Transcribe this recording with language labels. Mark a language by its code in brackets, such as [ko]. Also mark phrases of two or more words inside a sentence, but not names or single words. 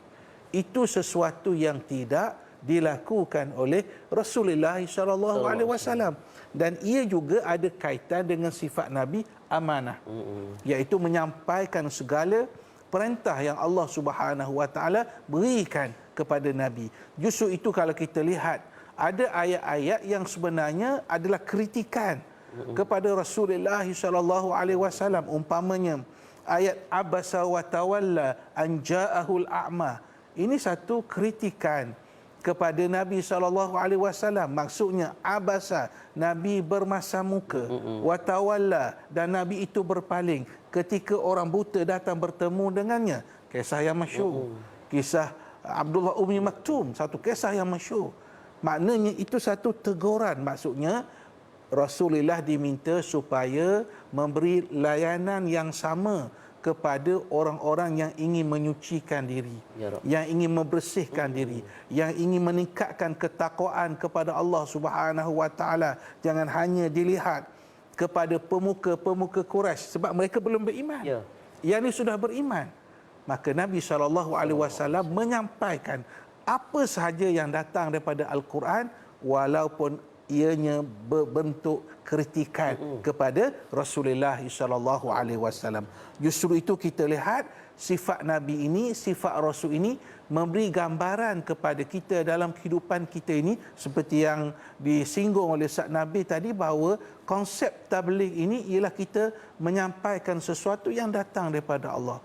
[ms] Itu sesuatu yang tidak dilakukan oleh Rasulullah SAW, dan ia juga ada kaitan dengan sifat Nabi amanah, iaitu menyampaikan segala perintah yang Allah [ar] سبحانه وتعالى [ms] berikan kepada Nabi. Justru itu kalau kita lihat ada ayat-ayat yang sebenarnya adalah kritikan kepada Rasulullah SAW. Umpamanya ayat [ar] عبس وتولى أن جاءه الأعمى. [ms] Ini satu kritikan kepada Nabi SAW. Maksudnya abasa, Nabi bermasam muka, [ar] وتولى, [ms] dan Nabi itu berpaling ketika orang buta datang bertemu dengannya. Kisah yang masyhur. Kisah Abdullah Ummi Maktum, satu kisah yang masyhur. Maknanya itu satu teguran. Maksudnya Rasulullah diminta supaya memberi layanan yang sama kepada orang-orang yang ingin menyucikan diri, yang ingin membersihkan diri, yang ingin meningkatkan ketakwaan kepada Allah [ar] سبحانه وتعالى. [ms] Jangan hanya dilihat kepada pemuka-pemuka Quraisy sebab mereka belum beriman. Yang ini sudah beriman. maka Nabi SAW menyampaikan apa sahaja yang datang daripada Al-Quran walaupun ianya berbentuk kritikan kepada Rasulullah SAW. Justru itu kita lihat sifat Nabi ini, sifat Rasul ini memberi gambaran kepada kita dalam kehidupan kita ini, seperti yang disinggung oleh Ustaz Nabi tadi, bahawa konsep tabligh ini ialah kita menyampaikan sesuatu yang datang daripada Allah.